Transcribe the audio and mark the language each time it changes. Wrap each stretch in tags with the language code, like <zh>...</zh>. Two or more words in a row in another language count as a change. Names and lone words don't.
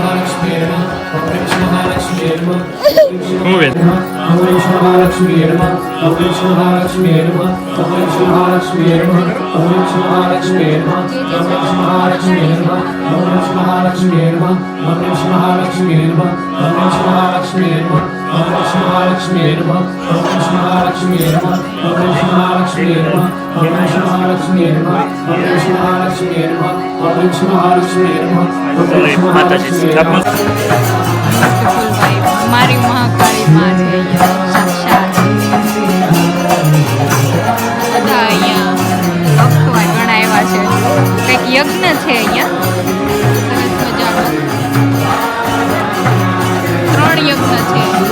<sa>ઓમ ओम श्री महालक्ष्मी नमः। ओम श्री महालक्ष्मी नमः. ओम श्री महालक्ष्मी नमः। ओम श्री महालक्ष्मी नमः. ओम श्री महालक्ष्मी नमः। ओम श्री महालक्ष्मी नमः. ओम श्री महालक्ष्मी नमः। ओम श्री महालक्ष्मी नमः. ओम श्री महालक्ष्मी नमः। ओम श्री महालक्ष्मी नमः. ओम श्री महालक्ष्मी नमः। ओम श्री महालक्ष्मी नमः. ओम श्री महालक्ष्मी नमः। ओम श्री महालक्ष्मी नमः.</sa> <en>beautiful vibe.</en> <gu>મારી મહાકાળી માં છે અહીંયા સાક્ષાત. બધા અહીંયા ભક્તો ઘણા આવ્યા છે. કંઈક યજ્ઞ છે અહીંયા સરસ મજાનો. 3 યજ્ઞ છે.</gu>